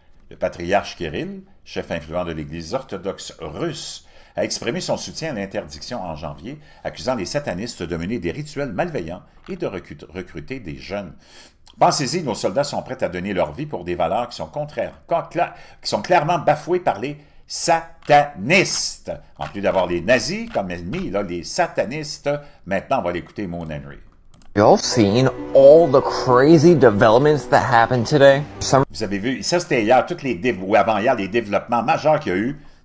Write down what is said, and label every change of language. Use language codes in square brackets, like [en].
[fr] Le patriarche Kirill, chef influent de l'Église orthodoxe russe, a exprimé son soutien à l'interdiction en janvier, accusant les satanistes de mener des rituels malveillants et de recruter des jeunes. Pensez-y, nos soldats sont prêts à donner leur vie pour des valeurs qui sont clairement bafouées par les satanistes. En plus d'avoir les nazis comme ennemis, là, les satanistes, maintenant on va l'écouter, Mon Henry. [en] Y'all seen all the crazy developments that happened today? [fr] Vous avez vu, ça c'était hier, ou avant-hier, les développements majeurs qu'il y a eu.